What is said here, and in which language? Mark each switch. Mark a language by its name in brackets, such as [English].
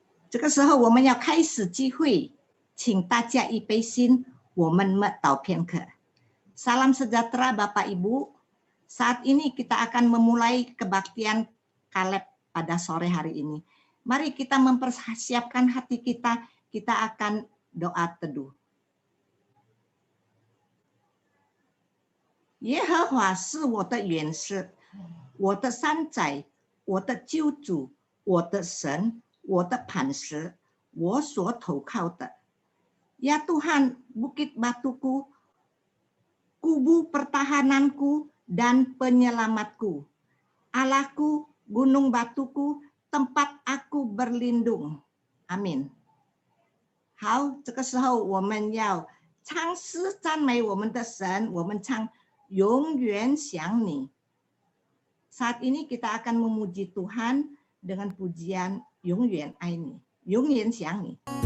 [Chinese] 这个时候我们要开始聚会，请大家预备心，我们meditau片刻。 [Indonesian] Salam sejahtera Bapak Ibu. Saat ini kita akan memulai kebaktian Kaleb pada sore hari ini. Mari kita mempersiapkan hati kita, kita akan doa teduh. [Chinese] 耶和华是我的元帅，我的山寨，我的救主，我的神，我的磐石，我所投靠的。 [Indonesian] Ya Tuhan, bukit batuku, kubu pertahananku dan penyelamatku. Allahku, gunung batuku, tempat aku berlindung. Amin. [Chinese] 好，这个时候我们要唱诗赞美我们的神，我们唱永远想你。 [Indonesian] Saat ini kita akan memuji Tuhan dengan pujian [Chinese] 永远爱你，永远想你。